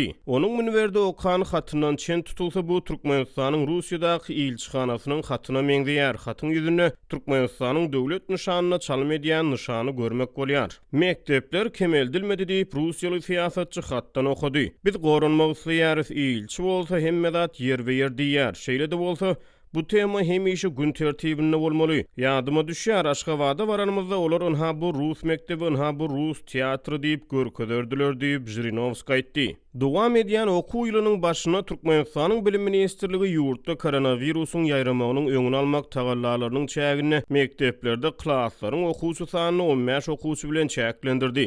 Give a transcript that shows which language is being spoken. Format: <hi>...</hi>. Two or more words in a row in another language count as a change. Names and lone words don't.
<tk>Onuň münberde okan hatyndan çen tutulsa bu Türkmenistanyň Russiýadaky ilçihanasynyň hatyna meňzeýär. Hatyň ýüzünde Türkmenistanyň döwlet nişanyna çalym edýän nişany görmek bolýar. Mektepler kemeldilmedi diýip Russiýaly siýasatçy hatdan okudy. Biz goranmak isleýäris ilçi bolsa hemme yer ve yer diýär. Şeýle de bolsa bu tema hemişe gün tertibinde bolmaly. Ýadyma düşýär Aşgabatda baranymyzda olar onha bu rus mektebi, onha bu rus teatry diýip görkezerdiler diýip Zhirinovskiy aýtdy. Dowam edýän okuw ýylynyň başyna Türkmenistanyň bilim ministrligi ýurtda koronawirusyň ýaýramagynyň öňüni almak tagallalarynyň çägini mekteplerde klasslaryň okuwçy sanyny 15 okuwçy bilen çäklendirdi.</tk>